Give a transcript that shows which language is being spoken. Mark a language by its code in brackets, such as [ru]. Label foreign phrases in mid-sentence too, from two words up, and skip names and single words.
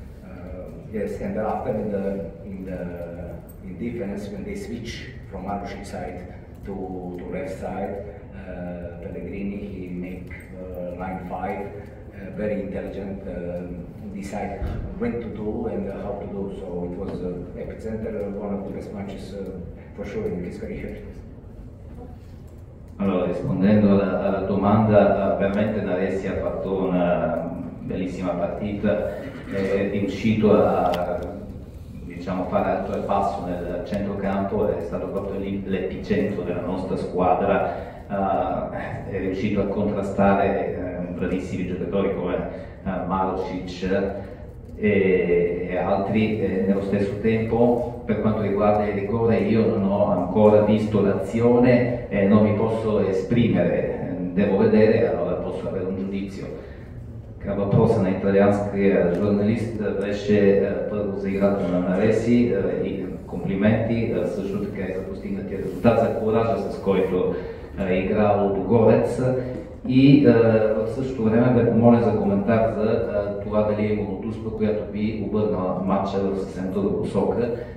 [en] So Yes, and after in defense, when they switch from Marušić side to left side, Pellegrini, he make line 5, very intelligent, decide when to do and how to do. So it was epicenter, one of the best matches for sure in his career. [it] Allora, rispondendo alla domanda, veramente Naressi ha fatto una bellissima partita, è riuscito a fare alto e basso nel centrocampo, è stato proprio l'epicentro della nostra squadra, è riuscito a contrastare bravissimi giocatori come Marušić e altri. Nello stesso tempo, per quanto riguarda il rigore, io non ho ancora visto l'azione e non mi posso esprimere, devo vedere, allora posso avere un giudizio. [bg] Към въпроса на италианския журналист беше първо за играта на Нареси и комплименти, също така и за постигнатия резултат, за куража, с който игра Лудогорец. И в същото време бе помоля за коментар за това дали е имало дуспа, която би обърнала матча в съвсем друга посока.